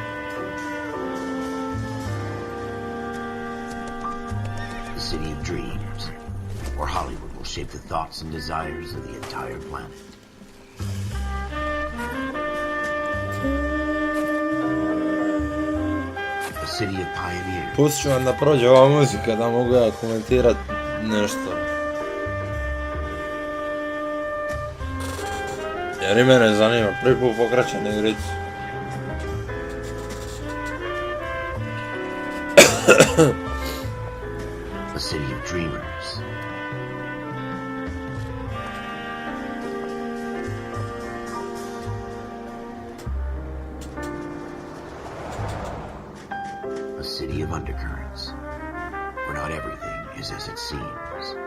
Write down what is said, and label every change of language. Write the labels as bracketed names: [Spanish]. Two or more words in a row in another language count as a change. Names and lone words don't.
[English] A city of dreams, where Hollywood will shape the thoughts and desires of the entire planet. A city of pioneers. [Croatian] Pustit ću vam da prođe ova muzika da mogu ja komentirat nešto. Jer i mene zanima, prvi put pokraćam igricu. [English] A city of dreamers. A city of undercurrents, where not everything is as it seems.